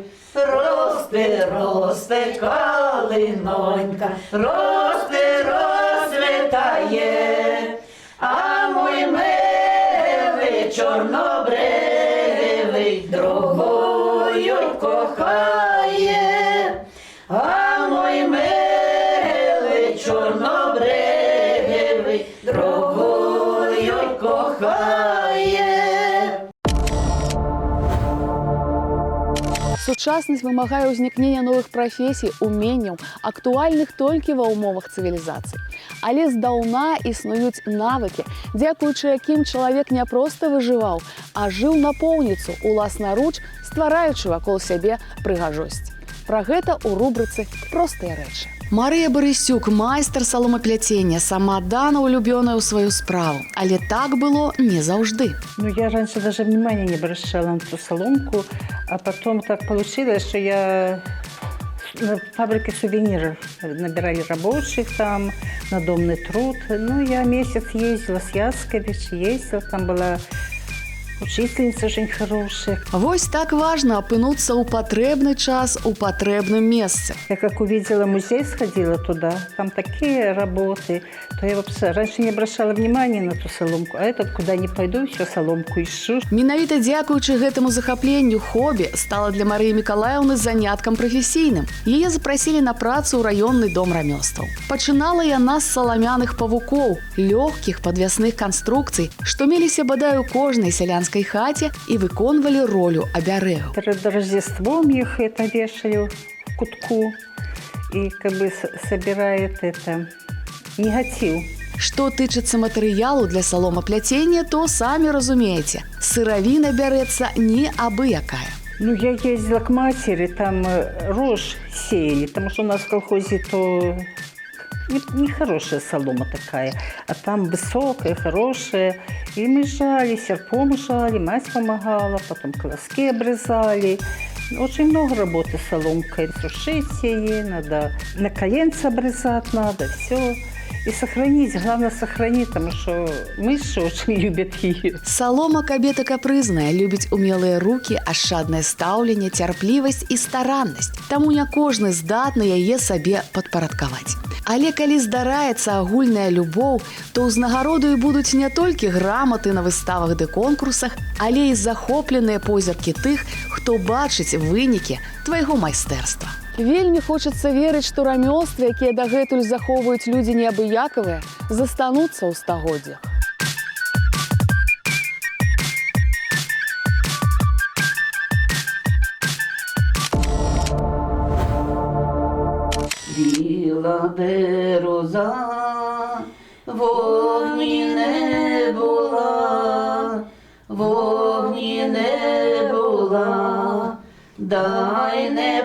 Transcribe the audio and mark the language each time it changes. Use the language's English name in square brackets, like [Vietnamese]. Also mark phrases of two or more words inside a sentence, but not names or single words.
[Ukrainian] Росте, росте калинонька, росте, розцвітає, а мой милий чорнобривий другою кохає, а мой милий чорнобривий другою кохає. [Belarusian] Сучаснасць вымагае ўзнікнення новых прафесій, уменняў, актуальных толькі ва ўмовах цывілізацыі. Але здаўна існуюць навыкі, дзякуючы якім чалавек не проста выжываў, а жыў напоўніцу, уласнаруч ствараючы вакол сябе прыгажосць. Пра гэта ў рубрыцы «Простыя рэчы». Марыя Барысюк, майстар саломапляцення, сама дана улюбёная ў сваю справу. Але так было не заўжды. [Russian] Ну, я раньше даже внимания не обращала на ту соломку, а потом так получилось, что я на фабрике сувениров набирали рабочих там, надомный труд. Ну, я месяц ездила с Яскович, ездила, там была учительница очень хорошая. [Belarusian] Вось так важна апынуцца ў патрэбны час у патрэбным месцы. [Russian] Я как увидела музей, сходила туда, там такие работы, то я вообще раньше не обращала внимания на ту соломку, а этот куда ни пойду, все соломку ищу. [Belarusian] Менавіта дзякуючы гэтаму захапленню хобі стала для Марыі Мікалаеўны заняткам прафесійным. Яе запрасілі на працу ў раённы дом рамёстваў. Пачынала яна з саламяных павукоў, лёгкіх падвясных канструкцый, што меліся бадай у кожнай сялянскай хаце і выконвалі ролю абярэгаў. [Russian] Перед Рождеством их это вешали в кутку и как бы собирает это негатив. [Belarusian] Што тычыцца матэрыялу для саломапляцення, то самі разумееце, сыравіна бярэцца не абы якая. [Russian] Ну, я ездила к матери, там рожь сеяли, потому что у нас в колхозе то нехорошая солома такая, а там высокая, хорошая. И мы жали, серпом жали, мать помогала, потом колоски обрезали. Очень много работы с соломкой. Сушить ее, надо на коленце обрезать надо, все. И сохранить, главное сохранить, потому что мыши очень любят ее. [Belarusian] Салома кабета капрызная, любіць умелыя рукі, ашчаднае стаўленне, цярплівасць і стараннасць. Таму не кожны здатны яе сабе падпарадкаваць. Але калі здараецца агульная любоў, то ўзнагародаю будуць не толькі граматы на выставах ды конкурсах, але і захопленыя позіркі тых, хто бачыць вынікі твайго майстэрства. Вельмі хочацца верыць, што рамёствы, якія дагэтуль захоўваюць людзі неабыякавыя, застануцца ў стагоддзях. [Ukrainian] Біла береза, вогні не була, вогні не була, дай не